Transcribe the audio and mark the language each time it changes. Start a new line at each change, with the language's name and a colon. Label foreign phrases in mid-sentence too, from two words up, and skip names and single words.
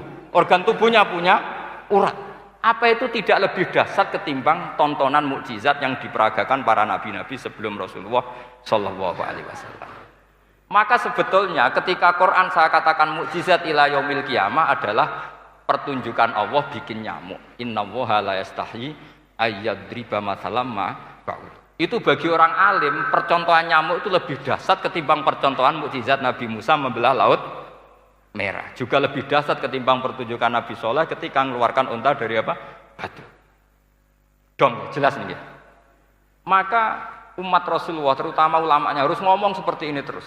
Indonesian: Organ tubuhnya punya urat. Apa itu tidak lebih dahsyat ketimbang tontonan mukjizat yang diperagakan para nabi-nabi sebelum Rasulullah
Arabic: صلى الله عليه وسلم?
Indonesian: Maka sebetulnya ketika Quran saya katakan mukjizat
Arabic: إلى يوم القيامة
Indonesian: adalah pertunjukan Allah bikin nyamuk.
Arabic: إن الله لا يستحيي أن يضرب مثلا ما بعوضة.
Indonesian: Itu bagi orang alim percontohan nyamuk itu lebih dahsyat ketimbang percontohan mukjizat Nabi Musa membelah Laut Merah. Juga lebih dahsyat ketimbang pertunjukan Nabi Soleh ketika mengeluarkan unta dari apa? Batu. Dong, jelas nih ya. Maka umat Rasulullah terutama ulamanya harus ngomong seperti ini terus.